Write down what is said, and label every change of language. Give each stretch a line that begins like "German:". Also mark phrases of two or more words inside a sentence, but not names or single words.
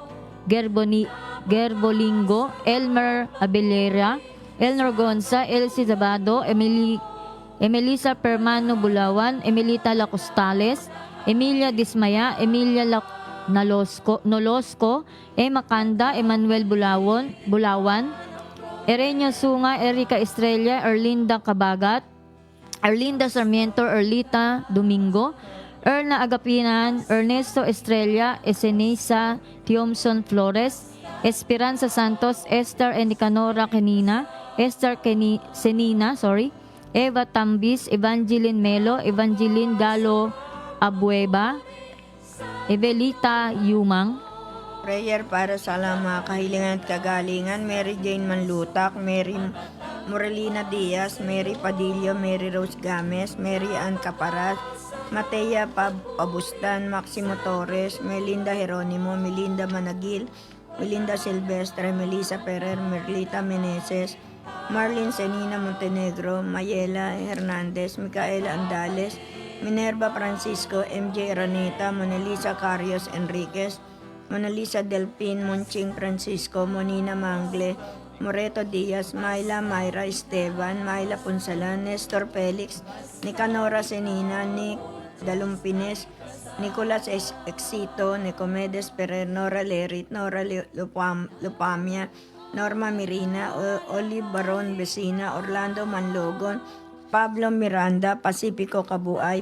Filipino: Gerbolingo, Elmer Abelera, Elnor Gonza, Elsie Zabado, Emelisa Permano Bulawan, Emilita Lacostales, Emilia Dismaya, Emilia Nolosco, Emma Kanda, Emmanuel Bulawan, Ereño Sunga, Erika Estrella, Erlinda Kabagat, Erlinda Sarmiento, Erlita Domingo, Erna Agapinan, Ernesto Estrella, Esenisa Tiomson Flores, Esperanza Santos, Esther Enicanora Kenina, Senina, Eva Tambis, Evangeline Melo, Evangeline Galo Abueva, Evelita Yumang. Prayer para sa mga kahilingan at kagalingan, Mary Jane Manlutak, Mary Morelina Diaz, Mary Padillo, Mary Rose Games, Mary Ann Caparaz, Matea Pabustan, Maximo Torres, Melinda Jeronimo, Melinda Managil, Melinda Silvestre, Melissa Ferrer, Merlita Meneses, Marlene Senina Montenegro, Mayela Hernandez, Micaela Andales, Minerva Francisco, MJ Ranita, Monalisa Carrios Enriquez, Monalisa Delpin Monching Francisco, Monina Mangle, Moreto Diaz, Myla Mayra Esteban, Myla Punsalan, Nestor Felix, Nicanora Senina, Nick Dalumpines, Nicolas Exito, Nicomedes Ferrer, Nora Lerit, Nora Lupamia, Norma Mirina, Olive Baron Besina, Orlando Manlogon, Pablo Miranda, Pacifico Kabuay,